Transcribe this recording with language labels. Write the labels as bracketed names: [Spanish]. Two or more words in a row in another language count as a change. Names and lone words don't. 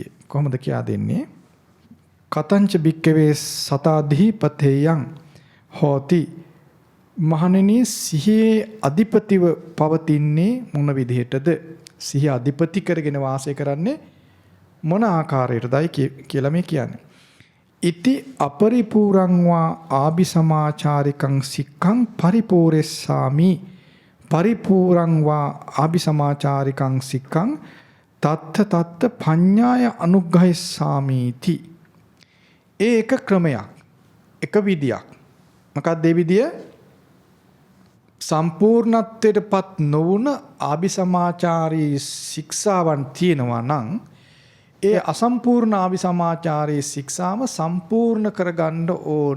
[Sinhala] කොහොමද කියා දෙන්නේ? [Pali] කතංච බික්කවේ සතාධිපතේයං හෝති. [Sinhala] මහණෙනි සිහියේ අධිපතිව පවතින්නේ මොන විදිහටද? සිහිය අධිපති කරගෙන වාසය කරන්නේ මොන ආකාරයටදයි කියලා මේ කියන්නේ. [Pali] ඉති අපරිපූරං වා ආභිසමාචාරිකං සික්ඛං පරිපූර්ෙස්සාමි. පරිපූරං වා ආභිසමාචාරිකං සික්ඛං තත්ත පඤ්ඤාය අනුග්‍රහස්සාමීති. [Sinhala] ඒ එක ක්‍රමයක්, එක විදියක්. මොකක්ද ඒ විදිය? සම්පූර්ණත්වයටපත් නොවුන ආභිසමාචාරී ශික්ෂාවන් තියෙනවා නම් ඒ අසම්පූර්ණ ආභිසමාචාරී ශික්ෂාම සම්පූර්ණ කරගන්න ඕන.